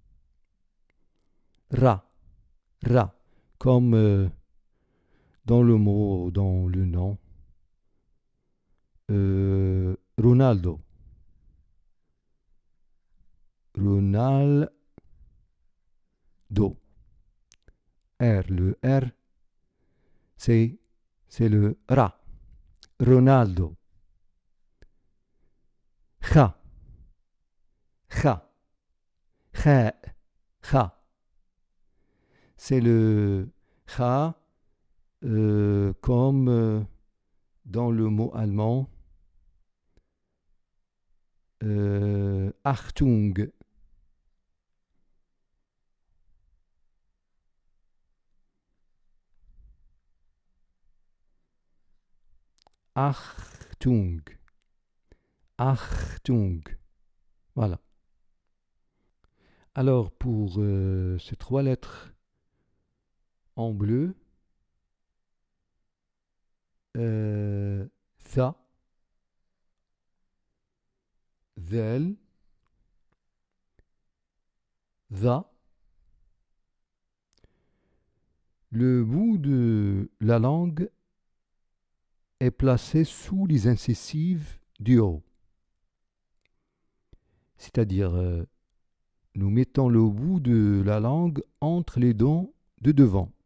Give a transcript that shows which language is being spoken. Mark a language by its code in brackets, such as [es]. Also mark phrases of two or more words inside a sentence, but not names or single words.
[fr] Ra, ra, comme dans le mot, dans le nom. Ronaldo. Ronaldo. R, le R, c'est le Ra. Ronaldo. Kha, kha, kha, kha. C'est le Kha comme dans le mot allemand Achtung. Achtung. Achtung. Voilà. Alors, pour ces trois lettres en bleu, [ar] tha, ذال, ذا, [fr] le bout de la langue est placé sous les incisives du haut. C'est-à-dire, nous mettons le bout de la langue entre les dents de devant.